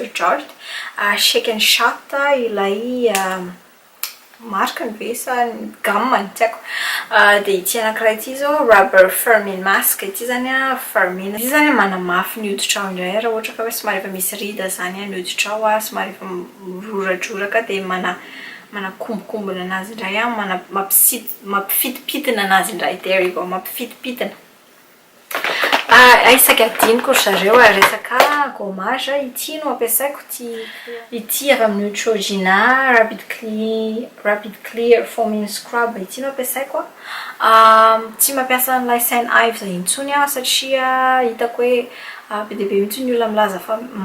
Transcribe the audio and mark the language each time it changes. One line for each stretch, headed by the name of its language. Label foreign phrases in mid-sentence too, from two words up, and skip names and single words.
Malagasy: Jart Shake and Shot ilay marque ny ve sa gamme ny tiako dia ity anankiray ity zao
English: rubber firming mask
Malagasy: ity zany a firming izy zany manamafy ny hoditra ao indray raha ohatra ka hoe somary efa misy rida zany ny hoditra ao somary efa miroradroraka dia manakombokombona anazy indray mampifitipitina anazy indray
English: there you go
Malagasy: mampifitipitina isaky adiniko zareo resaka gommage ity no ampiasaiko ity avy amin'ny Neutrogena Rapid Clear Foaming Scrub ity no ampiasaiko tsy mampiasa an'ilay Saint Ives intsony satria hitako hoe be dia be mihitsy ny olona milaza fa